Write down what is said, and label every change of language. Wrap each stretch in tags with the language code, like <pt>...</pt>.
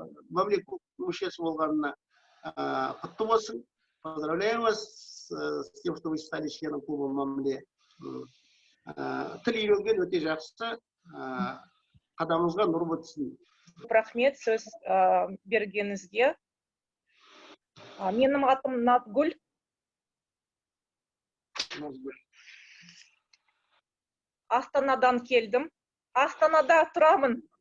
<kk>Мамле мүшесі болғанына құтты болсын.</kk> <ru>Поздравляю вас с тем, что вы стали членом клуба Мамле.</ru> <kk>Тіл үйренген өте жақсы. Қадамыңызға нұр бітсін. Рахмет сөз бергеніңізге. Менің атым Назгүл. Астанадан келдім. Астанада тұрамын.</kk>